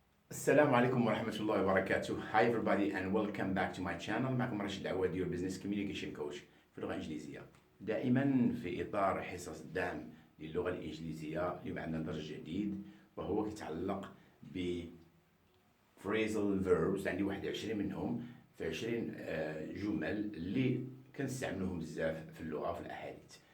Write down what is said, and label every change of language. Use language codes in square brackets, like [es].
[ar] السلام عليكم ورحمة الله وبركاته. [en] Hi everybody and welcome back to my channel. [ar] معكم رشيد العواد [en] your business communication coach [ar] في اللغة الإنجليزية. دائما في إطار حصص الدعم للغة الإنجليزية اليوم عندنا درس جديد وهو يتعلق ب phrasal verbs. عندي 21 منهم في 20 جمل اللي كنستعملوهم بزاف في اللغة وفي الأحاديث.